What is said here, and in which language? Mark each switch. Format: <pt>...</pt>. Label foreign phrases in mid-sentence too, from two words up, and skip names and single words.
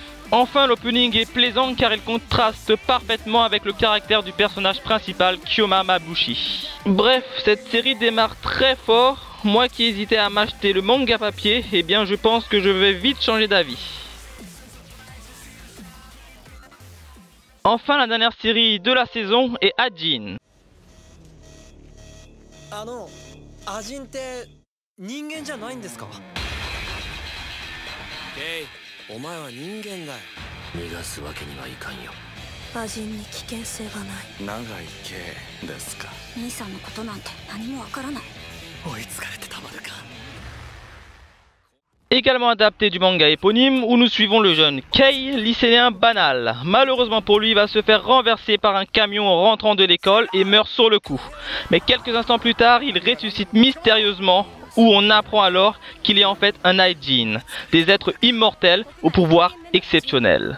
<fr>Enfin, l'opening est plaisant car il contraste parfaitement avec le caractère du personnage principal, Kyoma Mabushi. Bref, cette série démarre très fort. Moi qui hésitais à m'acheter le manga papier, eh bien je pense que je vais vite changer d'avis. Enfin, la dernière série de la saison est Ajin.</fr> <ja>アジンって人間じゃないんですか？ケイ、お前は人間だよ。逃がすわけにはいかんよ。アジンに危険性がない。長いケイですか。兄さんのことなんて何もわからない。</ja> <fr>Également adapté du manga éponyme où nous suivons le jeune Kei, lycéen banal. Malheureusement pour lui, il va se faire renverser par un camion en rentrant de l'école et meurt sur le coup. Mais quelques instants plus tard, il ressuscite mystérieusement où on apprend alors qu'il est en fait un Aijin, des êtres immortels au pouvoir exceptionnel.</fr>